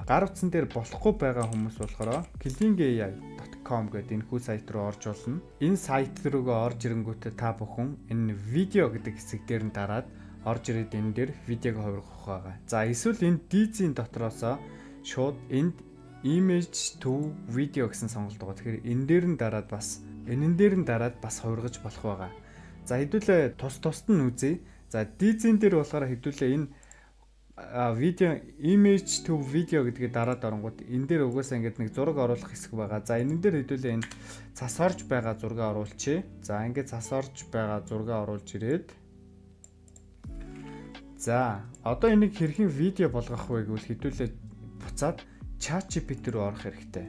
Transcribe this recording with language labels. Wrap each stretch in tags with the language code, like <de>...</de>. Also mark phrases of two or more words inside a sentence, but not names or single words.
<mn>Гар утсан дээр болохгүй байгаа хүмүүс болохоор killingai.com гэдэг энэ хүү сайт руу орж болно. Энэ сайт руугаа орж ирэнгүүтээ та бүхэн энэ видео гэдэг хэсэг дээр нь дараад орж ирээд энэ дээр видеог хувиргах байгаа. За эсвэл энэ Dizin дотроосоо шууд энд</mn> <en>image to video</en> <mn>гэсэн сонголт байгаа. Тэгэхээр энэ дээр нь дараад бас хувиргаж болох байгаа. За хэдүүлээ тусад нь үзье. За дизайн дээр болохоор хэдүүлээ энэ видео</mn> <en>image to video</en> <mn>гэдгийг дараад оронгууд энэ дээр угаасаа ингээд нэг зураг оруулах хэсэг байгаа. За энэ дээр хэдүүлээ энэ цас орж байгаа зураг оруулчих. За ингээд цас орж байгаа зураг оруулж ирээд за одоо энийг хэрхэн видео болгох вэ гэвэл хэдүүлээ буцаад ChatGPT рүү орох хэрэгтэй.</mn>